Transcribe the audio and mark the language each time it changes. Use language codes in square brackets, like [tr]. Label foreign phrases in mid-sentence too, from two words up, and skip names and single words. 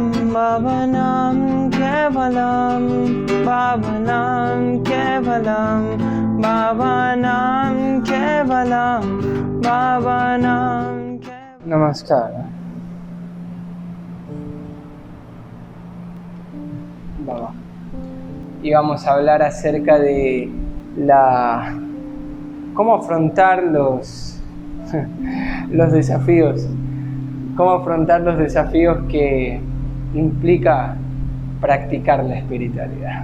[sa] Bhavanam Kevalam, Bhavanam Kevalam, Bhavanam Kevalam, Bhavanam Kevalam. [es] Namaskar. Vamos. Y vamos a hablar acerca de cómo afrontar los desafíos. Cómo afrontar los desafíos que implica practicar la espiritualidad.